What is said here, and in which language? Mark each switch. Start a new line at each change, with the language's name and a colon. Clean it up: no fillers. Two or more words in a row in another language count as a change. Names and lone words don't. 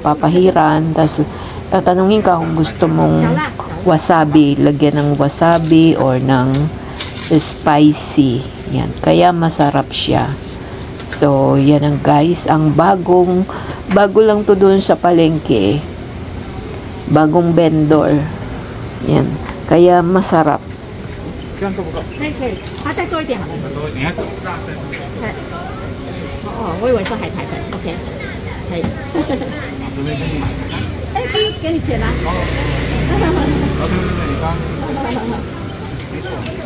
Filipino: Papahiran, tapos tatanungin ka kung gusto mong wasabi, lagyan ng wasabi or ng spicy. Yan, kaya masarap siya. So, yan ang guys, ang bago lang to doon sa palengke. Bagong vendor. Yan, kaya masarap.
Chinese: 可以，它再多一点好了。再多一点，哦，我以为是海苔粉，OK， 可以。哎，可以给你钱啦。哦，对，你刚，没错。